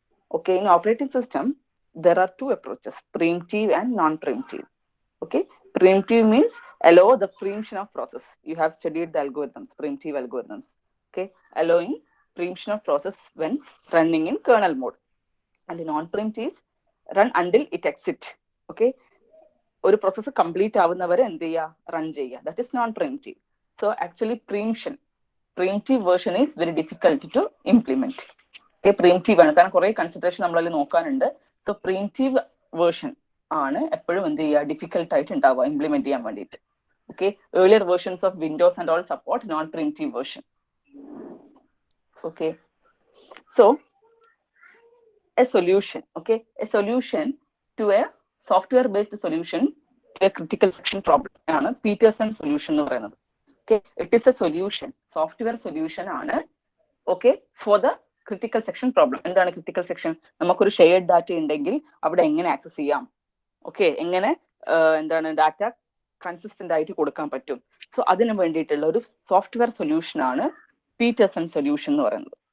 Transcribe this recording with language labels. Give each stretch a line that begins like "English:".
English: Okay, in operating system there are two approaches, preemptive and non-preemptive. Okay, preemptive means allow the preemption of process. You have studied the algorithms, preemptive algorithms. Okay, allowing preemption of process when running in kernel mode. And non-preemptive is run until it exit.
Malayalam: Okay, ഒരു process complete ആവുന്നവരെ എന്ത് ചെയ്യുക, run ചെയ്യുക.
English: That is non preemptive. So actually preemptive version is very difficult to implement.
Malayalam: Okay, pre-emptive ആണ്, കാരണം കുറെ consideration നമ്മളതിൽ നോക്കാനുണ്ട്. So pre-emptive version ആണ് എപ്പോഴും എന്ത് ചെയ്യുക, ഡിഫിക്കൽട്ട് ആയിട്ട് ഉണ്ടാവുക ഇംപ്ലിമെന്റ് ചെയ്യാൻ വേണ്ടിയിട്ട്.
English: Okay, earlier versions of Windows and all support non preemptive version. Okay, so a solution, okay, a solution to a software based solution to a critical section problem
Malayalam: ആണ് Pietersen solution എന്ന് പറയുന്നത്.
English: Okay, it is a solution, software solution ആണ്. Okay, for the critical section problem.
Malayalam: എന്താണ് critical section? നമുക്കൊരു shared data ഉണ്ടെങ്കിൽ അവിടെ എങ്ങനെ access ചെയ്യാം, ഓക്കെ, എങ്ങനെ എന്താണ് ഡാറ്റ കൺസിസ്റ്റന്റ് ആയിട്ട് കൊടുക്കാൻ പറ്റും. സോ അതിന് വേണ്ടിയിട്ടുള്ള ഒരു സോഫ്റ്റ്വെയർ സൊല്യൂഷൻ ആണ് പീറ്റേഴ്സൺ സൊല്യൂഷൻ എന്ന് പറയുന്നത്.